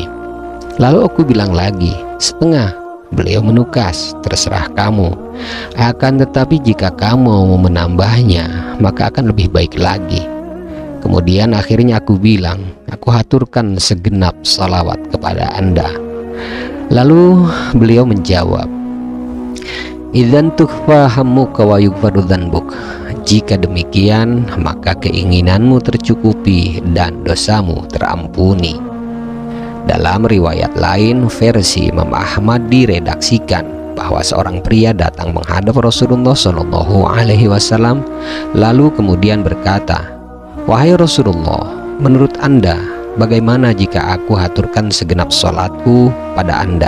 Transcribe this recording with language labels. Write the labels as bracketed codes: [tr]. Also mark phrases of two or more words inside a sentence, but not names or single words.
[id] Lalu aku bilang lagi, setengah. Beliau menukas, terserah kamu. Akan tetapi jika kamu mau menambahnya, maka akan lebih baik lagi. Kemudian akhirnya aku bilang, aku haturkan segenap salawat kepada Anda. Lalu beliau menjawab, [ar] إذن تكفى همك ويغفر ذنبك. [id] Jika demikian, maka keinginanmu tercukupi dan dosamu terampuni. Dalam riwayat lain versi Imam Ahmad diredaksikan bahwa seorang pria datang menghadap Rasulullah [ar] صلى الله عليه وسلم, [id] lalu kemudian berkata, wahai Rasulullah, menurut Anda bagaimana jika aku haturkan segenap salatku pada Anda?